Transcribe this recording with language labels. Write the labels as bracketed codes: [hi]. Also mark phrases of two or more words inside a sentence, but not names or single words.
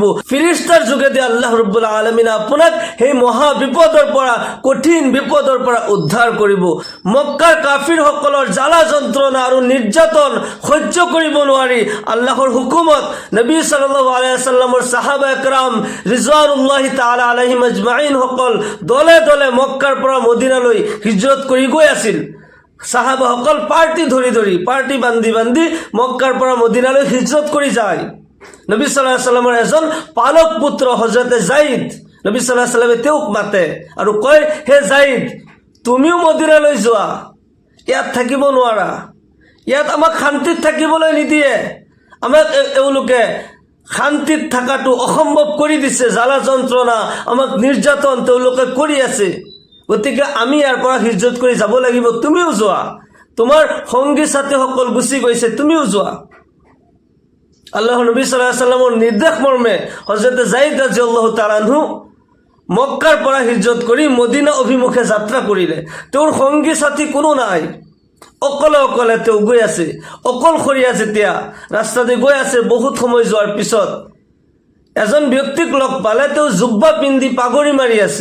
[as] ফিৰিস্তাৰ যোগেদি [ar] الله رب العالمين [as] আপোনাক সেই মহা বিপদৰ পৰা, কঠিন বিপদৰ পৰা উদ্ধাৰ কৰিব। মক্কাৰ কাফিৰসকলৰ জ্বালা যন্ত্ৰণা আৰু নিৰ্যাতন সহ্য কৰিব নোৱাৰি আল্লাহৰ হুকুমত নবী [ar] صلى الله عليه وسلم [as] সাহাবা একৰাম [ar] رضوان الله تعالى عليهم أجمعين [as] সকল দলে দলে মক্কাৰ পৰা মদিনালৈ হিজৰত কৰি গৈ আছিল। সাহাবাসকল পাৰ্টি ধৰি ধৰি, পাৰ্টি বান্ধি বান্ধি মক্কাৰ পৰা মদিনালৈ হিজৰত কৰি যায়। নবী [ar] صلى الله عليه وسلم [as] এজন পালক পুত্ৰ হযৰতে যায়েদ, নবী [ar] صلى الله عليه وسلم [as] তেওঁক মাতে আৰু কয়, হে যায়েদ, তুমিও মদিনালৈ যোৱা, ইয়াত থাকিব নোৱাৰা, ইয়াত আমাক শান্তিত থাকিবলৈ নিদিয়ে, আমাক এওঁলোকে শান্তিত থকাটো অসম্ভৱ কৰি দিছে, জ্বালা যন্ত্ৰণা, আমাক নিৰ্যাতন তেওঁলোকে কৰি আছে। গতিকে আমি ইয়াৰ পৰা হিজৰত কৰি যাব লাগিব, তুমিও যোৱা, তোমাৰ সংগী সাথীসকল গুচি গৈছে, তুমিও যোৱা। আল্লাহৰ নবী [ar] صلى الله عليه وسلم [as] নিৰ্দেশ মৰ্মে হযৰতে যায়েদ [ar] رضي الله تعالى عنه [as] মক্কাৰ পৰা হিজৰত কৰি মদিনা অভিমুখে যাত্ৰা কৰিলে। তেওঁৰ সংগী সাথী কোনো নাই, অকলে অকলে তেওঁ গৈ আছে। অকলশৰীয়া যেতিয়া ৰাস্তাতে গৈ আছে, বহুত সময় যোৱাৰ পিছত এজন ব্যক্তিক লগ পালে। তেওঁ জুব্বা পিন্ধি পাগৰি মাৰি আছে।